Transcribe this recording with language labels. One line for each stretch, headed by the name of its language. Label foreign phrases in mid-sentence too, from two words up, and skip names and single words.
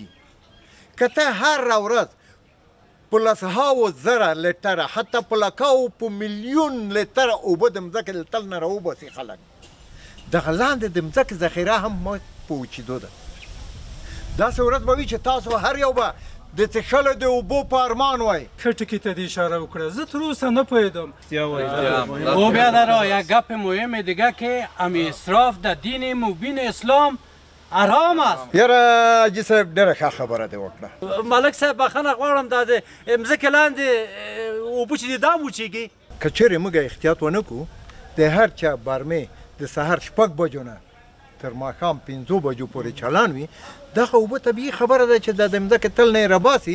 Pashto: که ته هر ورځ په لسهاوو زره لیټره حتی په لکاو په میلیون لیټره اوبه د مځکې د تل نه راوباسي خلک، دغه لاندې د مځکې ذخیره هم په وچېدو ده. داسې ورځ به وي چې تاسو هر یو به د څښلو د اوبو په ارمان وای. ښه ټکي ته دې اشاره وکړه، زه تر اوسه نه پوهېدم.
Persian: او بیادرها یک گپ مهم دیگه که امی اسراف در دین مبین اسلام حرام است.
Pashto: یاره حاجي صاحب ډېره ښه خبره دې وکړه. مالک صاحب بخښنه غواړم دا د مځکې لاندې اوبه چې دي دا وچېږي. که چیرې موږ احتیاط ونه کړو د هر چا بارمې د سهار 6 بجو نه تر ماښام 5 بجو پورې چالان وي، دغه اوبه طبیعي خبره ده چې د مځکې تل نه یې راباسي.